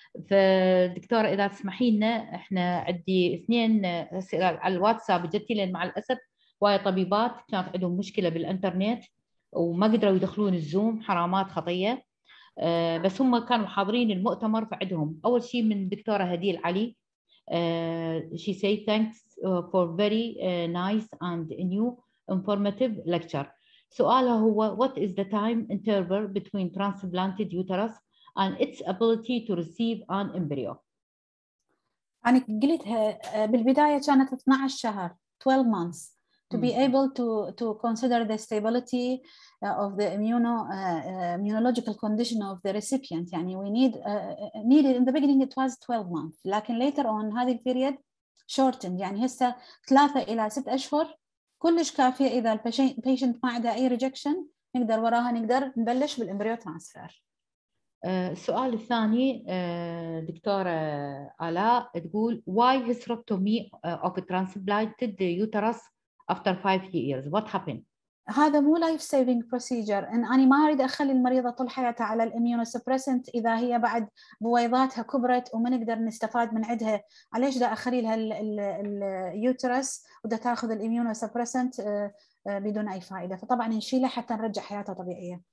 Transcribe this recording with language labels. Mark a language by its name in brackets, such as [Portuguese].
[Arabic] فدكتوره اذا تسمحي لنا، احنا عندي 2 اسئله على الواتساب جتي لنا مع الاسف، وايد طبيبات كانت عندهم مشكله بالانترنت وما قدروا يدخلون الزوم، حرامات خطيه. بس هم كانوا حاضرين المؤتمر فعندهم. اول شيء من دكتوره هديل علي، [English] she say thanks for very nice and new informative lecture. [Arabic] سؤالها هو [English] what is the time interval between transplanted uterus and its ability to receive an embryo؟ [Arabic] أنا قلتها بالبداية كانت 12 شهر [English] 12 months to be able to consider the stability of the immunological condition of the recipient. يعني we needed in the beginning it was 12 months، لكن later on هذه period shortened، [Arabic] يعني هسه 3 إلى 6 أشهر كلش كافية. إذا البيشنت ما عنده أي rejection نقدر وراها نبلش بالإمبريو ترانسفير. السؤال الثاني دكتورة آلاء تقول [English] why hysterectomy of a transplanted uterus after 5 years what happened؟ [Arabic] هذا مو لايف سيفنج بروسيجر، ان انا ما اريد اخلي المريضه طول حياتها على الاميونوسبريسنت اذا هي بعد بويضاتها كبرت وما نقدر نستفاد من عندها. عليش دا اخلي لها اليوترس ودا تاخذ الاميونوسبريسنت بدون اي فائده؟ فطبعا نشيلها حتى نرجع حياتها طبيعيه.